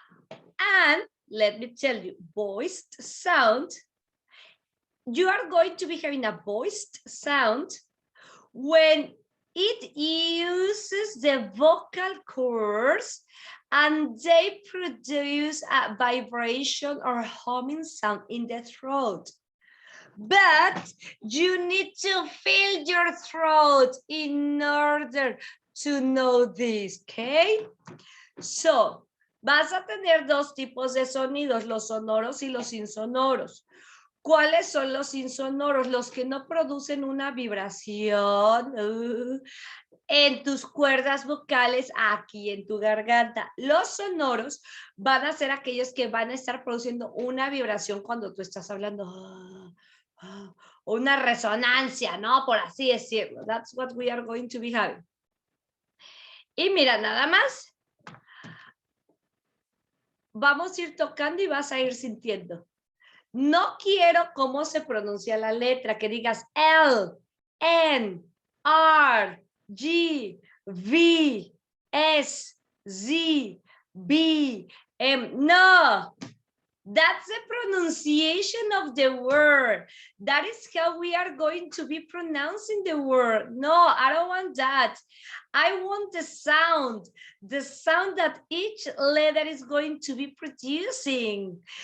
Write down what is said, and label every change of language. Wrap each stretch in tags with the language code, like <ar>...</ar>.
<en>And let me tell you, voiced sound, you are going to be having a voiced sound when it uses the vocal cords and they produce a vibration or humming sound in the throat. But you need to fill your throat in order to know this, okay?</en> <es>So, vas a tener 2 tipos de sonidos, los sonoros y los insonoros. ¿Cuáles son los insonoros? Los que no producen una vibración en tus cuerdas vocales aquí en tu garganta. Los sonoros van a ser aquellos que van a estar produciendo una vibración cuando tú estás hablando. Una resonancia, ¿no? Por así decirlo.</es> <en>That's what we are going to be having.</en> <es>Y mira, nada más. Vamos a ir tocando y vas a ir sintiendo. No quiero cómo se pronuncia la letra, que digas L, N, R, G, V, S, Z, B, M.</es> <en>No, that's the pronunciation of the word. That is how we are going to be pronouncing the word. No, I don't want that. I want the sound that each letter is going to be producing.</en>